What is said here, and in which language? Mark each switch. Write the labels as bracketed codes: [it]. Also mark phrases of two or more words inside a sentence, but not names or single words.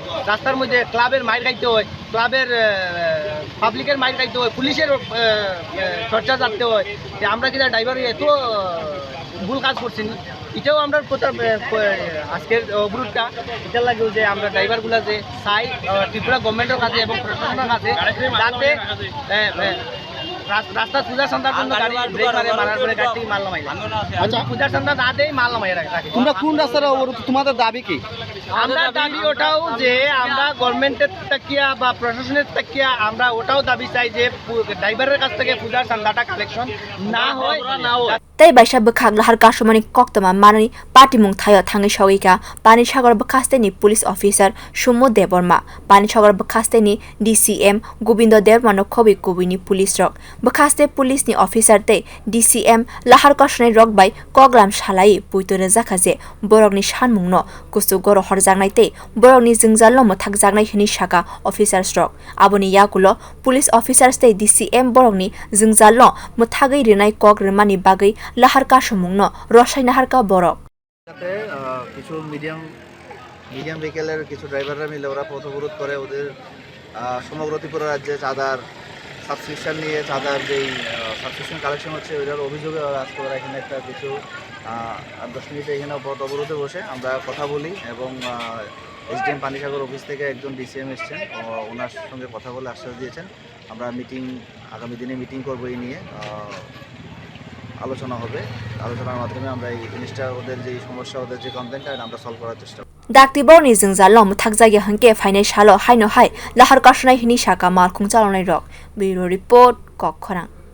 [bn] রাস্তার মধ্যে ক্লাবের মাইর খাইতে হয় ক্লাবের পাবলিকের মাইর খাইতে হয় পুলিশের চর্চা যাতে হয় যে আমরা কিনা ড্রাইভার এত ভুল কাজ করছি এটাও আমরা আজকের অবরোধটা এটা লাগেও যে আমরা ড্রাইভারগুলা যে চাই ত্রিপুরা গভর্নমেন্টের কাছে এবং প্রশাসনের কাছে যাতে রাস্তা পূজার সন্ধ্যার জন্য গাড়ি ব্রেক মারে মারার পরে গাড়ি মাল নামাই আচ্ছা পূজার সন্ধ্যা না দেই মাল নামাই রাখে তোমরা কোন রাস্তার অবরোধ তোমাদের দাবি কি আমরা দাবি ওটাও যে আমরা গভর্নমেন্টের তাকিয়া বা প্রশাসনের তাকিয়া আমরা ওটাও দাবি চাই যে ড্রাইভারের কাছ থেকে পূজার সন্ধ্যাটা কালেকশন না হয় [trp] tei baisa bwkhak lahar kasumani koktoma manani patimung thayo thangai sogika Panisagar bwkhaste ni police officer Sumo Deborma Panisagar bwkhaste ni DCM Gobindo Deborma khobi kubini police rok bwkhaste police ni officer tei DCM lahar kasunai rok bai koglam salai puitore jakaje borokni sanmungno kustu goro horjaknai tei borokni jingjalno muthakjaknai hini saka officers rok aboni yakulo police officers tei DCM borokni jingjalno muthagai rinai kok rmani bagai lahar kasumungno rosai naharka borok [bn] কিছু মিডিয়াম ভেহিকেলের কিছু ড্রাইভাররা মিলে ওরা পথ অবরোধ করে ওদের সমগ্র ত্রিপুরা রাজ্যে চাঁদার সাবস্ক্রিপশন নিয়ে চাঁদার যেই সাবস্ক্রিপশন কালেকশন হচ্ছে ওইটার অভিযোগে আজকে ওরা এখানে একটা কিছু 10 মিনিটে এখানে পথ অবরোধে বসে আমরা কথা বলি এবং এসডিএম পানিসাগর অফিস থেকে একজন ডিসিএম এসছেন ওনার সঙ্গে কথা বলে আশ্বাস দিয়েছেন আমরা আগামী দিনে মিটিং করবো এই নিয়ে আলোচনা হবে আলোচনার মাধ্যমে আমরা এই জিনিসটা ওদের যে সমস্যা ওদের যে কমপ্লেনটা আমরা সলভ করার চেষ্টা করব [trp] dakti borni jingjalno muthakjagya hangke fainai salo haino hai lahar kasunai hini saka malkhung chalonai rok bureau report kokhorang